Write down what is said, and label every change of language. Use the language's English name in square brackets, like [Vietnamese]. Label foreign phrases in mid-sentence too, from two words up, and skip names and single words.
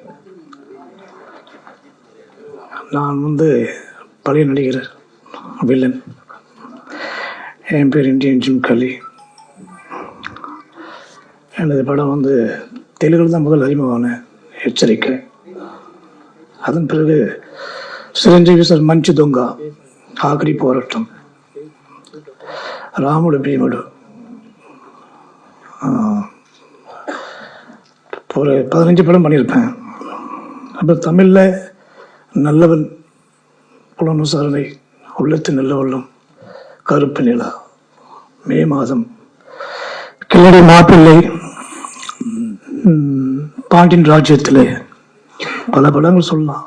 [Tamil] நான் வந்து பழைய நடிகர், வில்லன். என் பேர் இந்தியன் ஜிம்கலி. எனது படம் வந்து தெலுங்கில் தான் முதல் அறிமுகமான எச்சரிக்கை. அதன் பிறகு చిరంజీవి సార్ మంచి దొంగ, ఆఖరి పోరాటం, రాముడు భీముడు, ஒரு 15 படம் பண்ணியிருப்பேன். அப்புறம் தமிழில் நல்லவன், புலன் விசாரணை, உள்ளத்து நல்ல உள்ளம், கருப்பு நிலா, மே மாதம், கிளடி மாப்பிள்ளை, பாண்டியன் ராஜ்யத்தில் பல படங்கள் சொல்லலாம்.